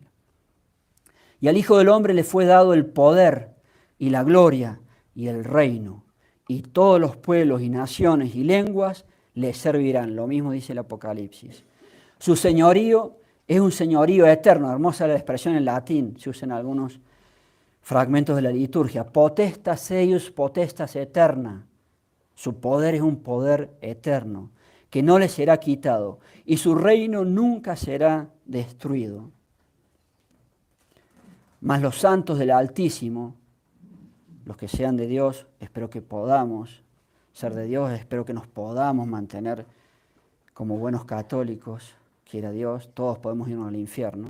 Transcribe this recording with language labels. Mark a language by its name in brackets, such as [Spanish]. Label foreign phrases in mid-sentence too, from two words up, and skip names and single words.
[Spanish] Y al Hijo del Hombre le fue dado el poder y la gloria y el reino, y todos los pueblos y naciones y lenguas le servirán. Lo mismo dice el Apocalipsis. Su señorío es un señorío eterno. Hermosa la expresión en latín, se usa en algunos fragmentos de la liturgia. [Latin] Potestas eius, potestas eterna. [Spanish] Su poder es un poder eterno, que no le será quitado, y su reino nunca será destruido. Mas los santos del Altísimo, los que sean de Dios, espero que podamos ser de Dios, espero que nos podamos mantener como buenos católicos, quiera Dios, todos podemos irnos al infierno.